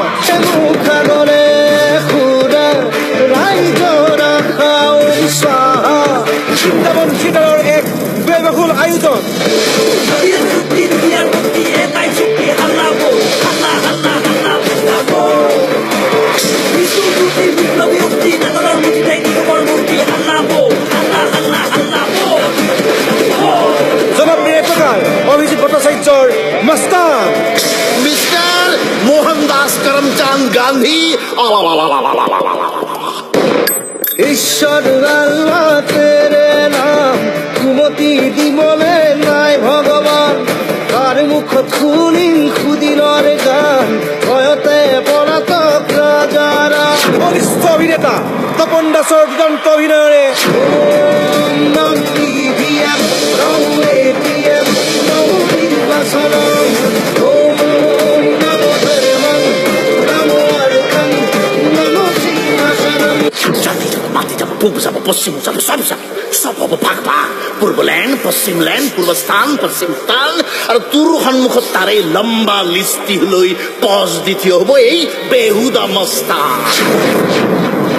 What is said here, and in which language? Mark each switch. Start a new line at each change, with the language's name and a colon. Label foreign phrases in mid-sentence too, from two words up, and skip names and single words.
Assamese: মুখাগরে খুৰা ৰাইজৰ আশাও চাহা বৃন্দাবন থিয়েটাৰৰ এক ব্যয়বহুল আয়োজন জনপ্রিয় প্রকার অভিজিৎ ভট্টাচার্যর মস্তান मिस्टर मोहनदास करमचंद गांधी
Hindi: ईश्वर अल्लाह तेरे नाम
Assamese: কুমতি দিবলে নাই ভগবান তার মুখত শুনিম খুদিলৰ গান ভয়তে পলাতক ৰাজাৰা বলিষ্ঠ অভিনেতা তপন দাসৰ দুৰ্দান্ত অভিনয়েৰে পূব যাব পশ্চিম যাব সব হব ভাগ ভাগ পূর্ব ল্যান্ড পশ্চিম ল্যান্ড পূর্বস্থান পশ্চিম স্থান আর তোর সন্মুখত তাৰে লম্বা লিষ্টি লৈ পজ দ্বিতীয় হব এই বেহুদা মস্তান